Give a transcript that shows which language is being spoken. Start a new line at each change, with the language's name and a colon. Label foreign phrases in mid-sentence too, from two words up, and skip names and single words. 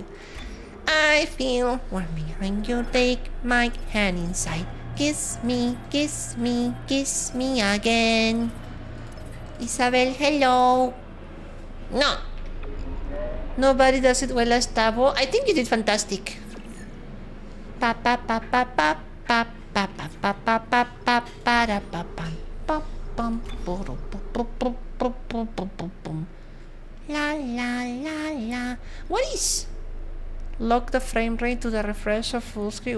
English: I feel warm behind you, take my hand inside. Kiss me, kiss me, kiss me again. Isabel, hello. No. Nobody does it well as Tavo. I think you did fantastic. Pa pa pa pa pa pa pa pa pa pa pa pa pa da pa pam pam pam pum. La la la la. What is? Lock the frame rate to the refresh of full screen.